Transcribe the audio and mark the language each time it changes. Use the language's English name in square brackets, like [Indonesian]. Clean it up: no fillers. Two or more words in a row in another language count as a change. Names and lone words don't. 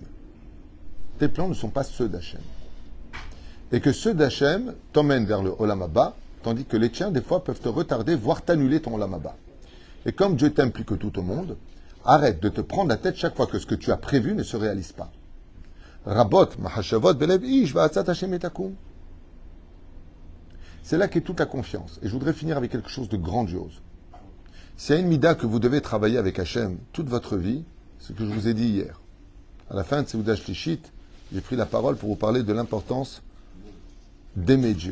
[French] Tes plans ne sont pas ceux d'Hachem. Et que ceux d'Hachem t'emmènent vers le [Hebrew] עולם הבא, [French] tandis que les tiens, des fois, peuvent te retarder, voire t'annuler ton [Hebrew] עולם הבא. [French] Et comme Dieu t'aime plus que tout au monde, arrête de te prendre la tête chaque fois que ce que tu as prévu ne se réalise pas. [Hebrew] רבות מחשבות בלב איש ועצת השם היא תקום. [French] C'est là qu'est toute la confiance. Et je voudrais finir avec quelque chose de grandiose. S'il y a une mida que vous devez travailler avec Hachem toute votre vie, c'est ce que je vous ai dit hier. À la fin de [Hebrew] סעודה שלישית, [French] j'ai pris la parole pour vous parler de l'importance d'aimer Dieu.